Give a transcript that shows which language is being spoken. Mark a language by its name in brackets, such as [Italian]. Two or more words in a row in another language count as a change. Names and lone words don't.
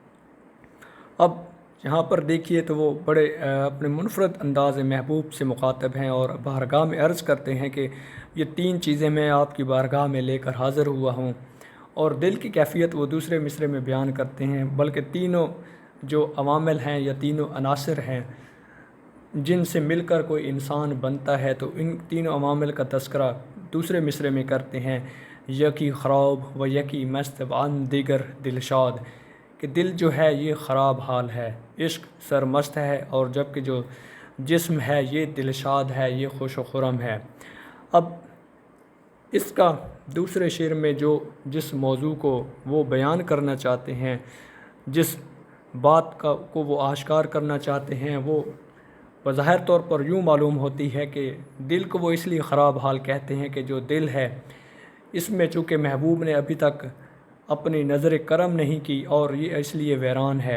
[Urdu] اب یہاں پر دیکھیے تو وہ بڑے اپنے منفرد انداز محبوب سے مخاطب ہیں اور بارگاہ میں عرض کرتے ہیں کہ یہ تین چیزیں میں آپ کی بارگاہ میں لے کر حاضر ہوا ہوں، اور دل کی کیفیت وہ دوسرے مصرے میں بیان کرتے ہیں، بلکہ تینوں جو عوامل ہیں یا تینوں عناصر ہیں جن سے مل کر کوئی انسان بنتا ہے، تو ان تینوں عوامل کا تذکرہ دوسرے مصرے میں کرتے ہیں: [Persian] یکی خراب و یکی مست و ان دیگر دلشاد، [Urdu] کہ دل جو ہے یہ خراب حال ہے، عشق سرمست ہے، اور جبکہ جو جسم ہے یہ دلشاد ہے، یہ خوش و خرم ہے۔ اب اس کا دوسرے شعر میں جس موضوع کو وہ بیان کرنا چاہتے ہیں، جس بات کو وہ آشکار کرنا چاہتے ہیں، وہ بظاہر طور پر یوں معلوم ہوتی ہے کہ دل کو وہ اس لیے خراب حال کہتے ہیں کہ جو دل ہے اس میں چونکہ محبوب نے ابھی تک اپنی نظر کرم نہیں کی، اور یہ اس لیے ویران ہے۔